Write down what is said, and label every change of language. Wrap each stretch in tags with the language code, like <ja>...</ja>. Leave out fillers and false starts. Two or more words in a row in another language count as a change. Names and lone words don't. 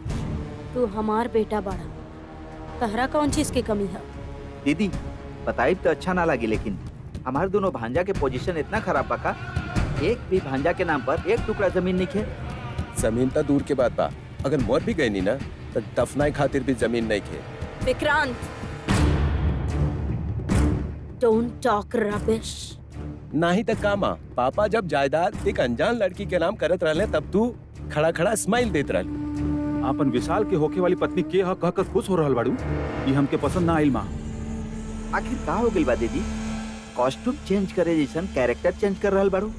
<bho>तू हमार बेटा बड़ा तहरा कौन चीज की कमी है दीदी बताई तो अच्छा ना लगी लेकिन हमारे दोनों भांजा के पोजीशन इतना खराब बका, एक भी भांजा के नाम पर एक टुकड़ा जमीन नहीं खे। जमीन तो दूर के बात बा, अगर मर भी गई नी ना तो दफनाए खातिर भी जमीन नहीं खे। विक्रांत,</bho> <en>Don't talk rubbish.</en> <bho>नहीं तो कामा, पापा जब जायदाद एक अनजान लड़की के नाम करत रहले तब तू खड़ा खड़ा स्माइल देत रहली। आपन विशाल के होके वाली पत्नी के ह कह कर खुश हो रहल बाड़ू, ई हमके पसंद ना आइल माँ। आखिर का हो गइल बा दीदी?</bho> <en>costume change</en> <bho>करे जैसन</bho> <en>character change</en> <bho>कर रहल बाड़ू।</bho>